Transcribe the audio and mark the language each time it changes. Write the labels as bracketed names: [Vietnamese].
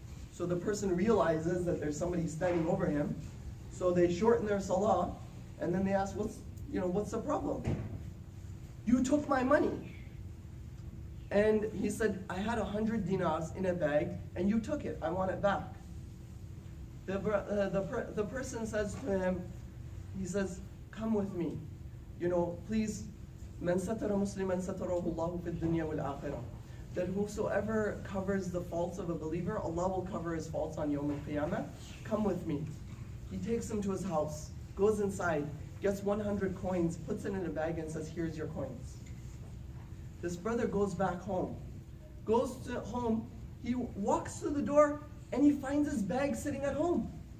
[English] So the person realizes that there's somebody standing over him, so they shorten their salah, and then they ask, what's the problem? You took my money. And he said, I had 100 dinars in a bag, and you took it. I want it back. The person says to him, he says, come with me. Please, [Arabic] من ستر مسلما ستره الله في الدنيا والآخرة. [English] That whosoever covers the faults of a believer, Allah will cover his faults on Yawm al-Qiyamah. Come with me. He takes him to his house, goes inside, gets 100 coins, puts it in a bag and says, here's your coins. This brother goes back home. Goes to home, he walks to the door and he finds his bag sitting at home.